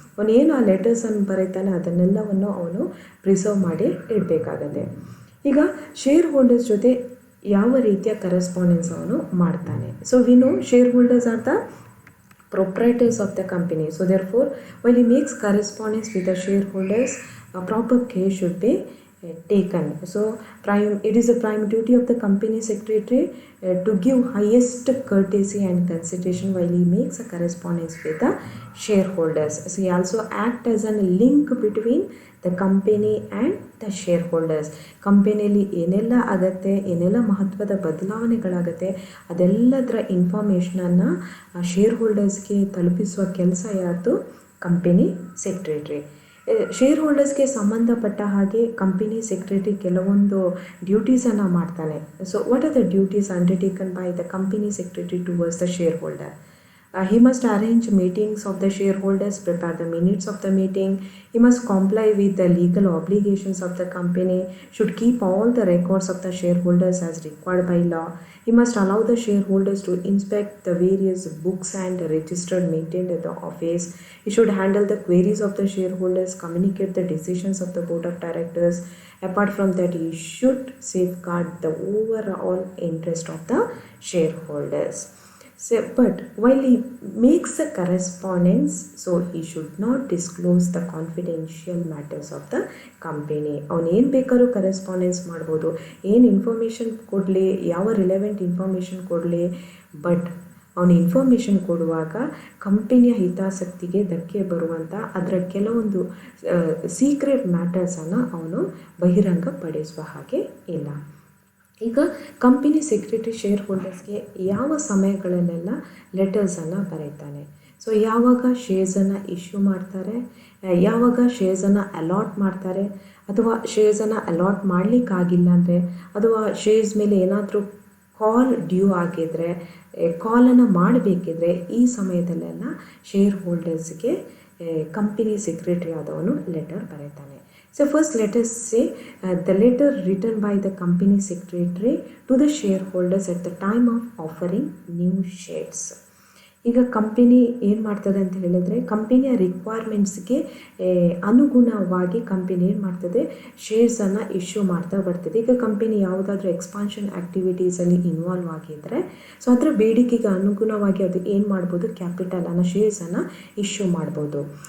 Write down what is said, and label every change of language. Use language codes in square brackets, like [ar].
[kn] ಅವನೇನು ಆ ಲೆಟರ್ಸನ್ನು ಬರೀತಾನೆ ಅದನ್ನೆಲ್ಲವನ್ನು ಅವನು ಪ್ರಿಸರ್ವ್ ಮಾಡಿ ಇಡಬೇಕಾಗತ್ತೆ. ಈಗ ಶೇರ್ ಹೋಲ್ಡರ್ಸ್ ಜೊತೆ ಯಾವ ರೀತಿಯ ಕರೆಸ್ಪಾಂಡೆನ್ಸ್ ಅವನು ಮಾಡ್ತಾನೆ. [en] So we know shareholders are the proprietors of the company. So therefore, while he makes correspondence with the shareholders, a proper care should be taken. So it is a prime duty of the company secretary to give highest courtesy and consideration while he makes a correspondence with the shareholders. So he also act as a link between the company and the shareholders. [kn] ಕಂಪನಿಯಲ್ಲಿ ಏನೆಲ್ಲ ಆಗತ್ತೆ, ಏನೆಲ್ಲ ಮಹತ್ವದ ಬದಲಾವಣೆಗಳಾಗತ್ತೆ ಅದೆಲ್ಲದರ ಇನ್ಫಾರ್ಮೇಷನನ್ನು share ಹೋಲ್ಡರ್ಸ್ಗೆ ತಲುಪಿಸುವ ಕೆಲಸ ಯಾವುದು? Company secretary. Share ಹೋಲ್ಡರ್ಸ್ಗೆ ಸಂಬಂಧಪಟ್ಟ ಹಾಗೆ ಕಂಪನಿ ಸೆಕ್ರೆಟರಿ ಕೆಲವೊಂದು ಡ್ಯೂಟೀಸನ್ನು ಮಾಡ್ತಾನೆ. [en] So what are the duties undertaken by the company secretary towards the shareholder? He must arrange meetings of the shareholders, prepare the minutes of the meeting. He must comply with the legal obligations of the company, should keep all the records of the shareholders as required by law. He must allow the shareholders to inspect the various books and registered maintained at the office. He should handle the queries of the shareholders, communicate the decisions of the board of directors. Apart from that, he should safeguard the overall interest of the shareholders. So, but while he makes a correspondence, so he should not disclose the confidential matters of the company. [kn] ಅವನು ಏನು ಬೇಕಾದ್ರೂ correspondence ಮಾಡ್ಬೋದು, ಏನು information ಕೊಡಲಿ, ಯಾವ relevant information ಕೊಡಲಿ, but ಅವನು information ಕೊಡುವಾಗ ಕಂಪನಿಯ ಹಿತಾಸಕ್ತಿಗೆ ಧಕ್ಕೆ ಬರುವಂಥ ಅದರ ಕೆಲವೊಂದು ಸೀಕ್ರೆಟ್ ಮ್ಯಾಟರ್ಸನ್ನು ಅವನು ಬಹಿರಂಗಪಡಿಸುವ ಹಾಗೆ ಇಲ್ಲ. ಈಗ ಕಂಪನಿ ಸೆಕ್ರೆಟರಿ ಶೇರ್ ಹೋಲ್ಡರ್ಸ್ಗೆ ಯಾವ ಸಮಯಗಳಲ್ಲೆಲ್ಲ ಲೆಟರ್ಸನ್ನು ಬರೀತಾನೆ? ಸೊ ಯಾವಾಗ ಶೇರ್ಸನ್ನು ಇಶ್ಯೂ ಮಾಡ್ತಾರೆ, ಯಾವಾಗ ಶೇರ್ಸನ್ನು ಅಲಾಟ್ ಮಾಡ್ತಾರೆ, ಅಥವಾ ಶೇರ್ಸನ್ನು ಅಲಾಟ್ ಮಾಡಲಿಕ್ಕಾಗಿಲ್ಲ ಅಂದರೆ, ಅಥವಾ ಶೇರ್ಸ್ ಮೇಲೆ ಏನಾದರೂ ಕಾಲ್ ಡ್ಯೂ ಆಗಿದ್ದರೆ, ಕಾಲನ್ನು ಮಾಡಬೇಕಿದ್ರೆ ಈ ಸಮಯದಲ್ಲೆಲ್ಲ ಶೇರ್ ಹೋಲ್ಡರ್ಸ್ಗೆ ಕಂಪನಿ ಸೆಕ್ರೆಟರಿ ಆದವನು ಲೆಟರ್ ಬರೀತಾನೆ. [en] So first let us say the letter written by the company secretary to the shareholders at the time of offering new shares. [kn] ಈಗ ಕಂಪನಿ ಏನು ಮಾಡ್ತದೆ ಅಂತ ಹೇಳಿದರೆ, ಕಂಪನಿಯ ರಿಕ್ವೈರ್ಮೆಂಟ್ಸ್ಗೆ ಅನುಗುಣವಾಗಿ ಕಂಪನಿ ಏನು ಮಾಡ್ತದೆ, ಶೇರ್ಸನ್ನು ಇಶ್ಯೂ ಮಾಡ್ತಾ ಬರ್ತದೆ. ಈಗ ಕಂಪನಿ ಯಾವುದಾದ್ರೂ ಎಕ್ಸ್ಪಾನ್ಷನ್ ಆ್ಯಕ್ಟಿವಿಟೀಸಲ್ಲಿ ಇನ್ವಾಲ್ವ್ ಆಗಿದ್ದರೆ, ಸೊ ಅದರ ಬೇಡಿಕೆಗೆ ಅನುಗುಣವಾಗಿ ಅದು ಏನು ಮಾಡ್ಬೋದು, ಕ್ಯಾಪಿಟಲನ್ನು ಶೇರ್ಸನ್ನು ಇಶ್ಯೂ ಮಾಡ್ಬೋದು.